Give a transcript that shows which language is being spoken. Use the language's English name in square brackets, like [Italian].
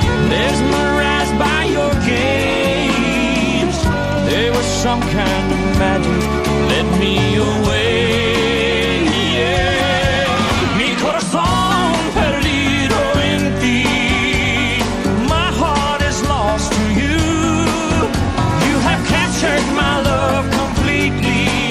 [English] Mesmerized by your games, there was some kind of magic led me away. Yeah. [Spanish] Mi corazón perdido en ti. [English] My heart is lost to you. You have captured my love completely.